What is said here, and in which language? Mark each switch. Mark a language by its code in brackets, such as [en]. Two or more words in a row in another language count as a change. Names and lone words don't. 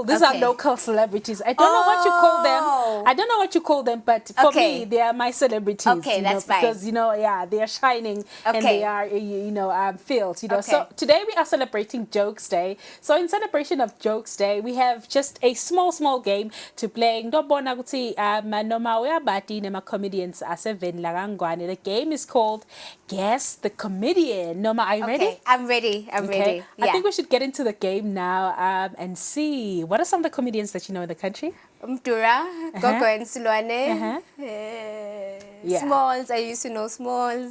[en] These are local celebrities. I don't know what you call them. I don't know what you call them, but for me, they are my celebrities. Okay, that's fine. Because, you know, yeah, they are shining and they are, you know, filled, you know. So today we are celebrating Jokes Day. So in celebration of Jokes Day, we have just a small game to play. [ss] Ndobona ukuthi noma uyabati nema comedians aseveni la kangwane. [en] The game is called Guess the Comedian. Noma, are you ready? Okay, I'm ready. I'm ready. I think we should get into the game now and see what are some of the comedians that you know in the country. Mduli Dura, Gogo and Silwane. Yeah. Smalls, I used to know Smalls.